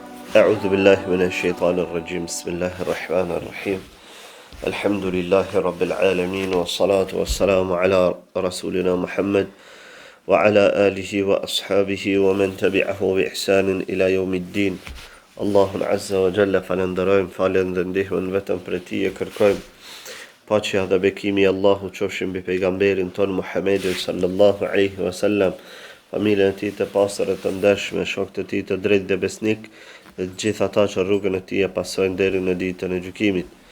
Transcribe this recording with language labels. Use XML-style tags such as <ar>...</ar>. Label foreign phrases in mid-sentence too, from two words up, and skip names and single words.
<ar>أعوذ بالله من الشيطان الرجيم بسم الله الرحمن الرحيم الحمد لله رب العالمين والصلاة والسلام على رسولنا محمد وعلى آله وأصحابه ومن تبعه بإحسان إلى يوم الدين الله عز وجل</ar> <sq>فلندرojm falen dhe ndihmën vetëm për Tij e kërkojm paqja dhe bekimi i Allahut qofshin mbi pejgamberin ton Muhammedin</sq> <ar>صلى الله عليه وسلم,</ar> <sq>familjen e tij të pastër e të ndershme, shokët e tij të drejtë dhe besnik, dhe të gjithë ata që rrugën e tij e pasojnë deri në ditën e gjykimit.</sq>